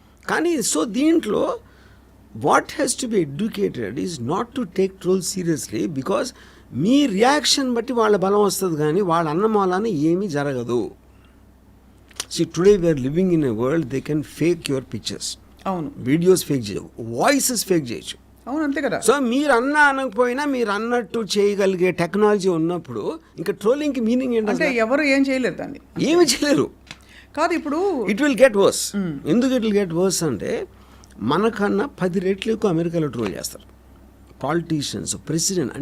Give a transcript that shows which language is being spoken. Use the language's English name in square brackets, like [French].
[Telugu] కానీ [English] so దీంట్లో what has to be educated is not to take troll seriously, because [Telugu] మీ reaction బట్టి వాళ్ళ బలం వస్తుంది, కానీ వాళ్ళ అన్నమాలాన ఏమీ జరగదు. [English] See, today we are living in a world they can fake your pictures. [Telugu] అవును. వీడియోస్ ఫేక్ చేయొచ్చు, వాయిసెస్ ఫేక్ చేయొచ్చు. అవును, అంతే కదా. సో మీరు అనకపోయినా మీరు అన్నట్టు చేయగలిగే టెక్నాలజీ ఉన్నప్పుడు ఇంకా ట్రోలింగ్కి మీనింగ్ ఏంటంటే ఎవరు ఏం చేయలేరు, దాన్ని ఏమి చేయలేరు. కాదు, ఇప్పుడు [English] It will get worse. [Telugu] ఎందుకు [English] it will get worse [Telugu] అంటే, మనకన్నా 10 రెట్లు ఎక్కువ అమెరికాలో ట్రోల్ చేస్తారు పాలిటీషియన్స్, ప్రెసిడెంట్.